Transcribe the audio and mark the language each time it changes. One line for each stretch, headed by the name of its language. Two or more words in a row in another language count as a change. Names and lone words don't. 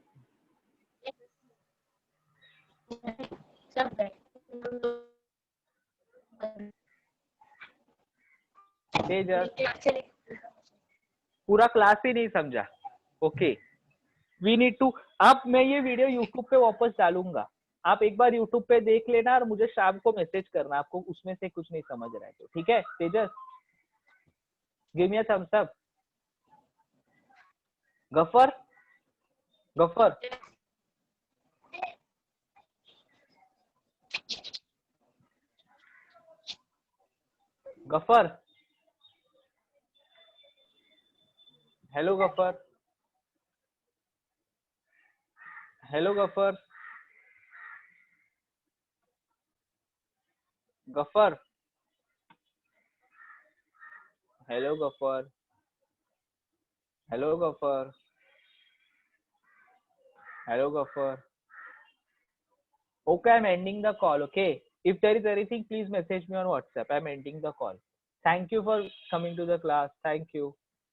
Hindi: तेजस, पूरा क्लास ही नहीं समझा.
English: okay, we need to.
Hindi: अब मैं ये वीडियो यूट्यूब पे वापस डालूंगा. आप एक बार यूट्यूब पे देख लेना और मुझे शाम को मैसेज करना आपको उसमें से कुछ नहीं समझ रहा है तो. ठीक है तेजस?
English: give me a thumbs up. गफर, गफर, गफर, हेलो गफर, हेलो गफर, गफर, हेलो गफर, हेलो गफर, हेलो गफर. Okay, I'm ending the call. Okay, if there is anything, please message me on WhatsApp. I'm ending the call. Thank you for coming to the class. Thank you.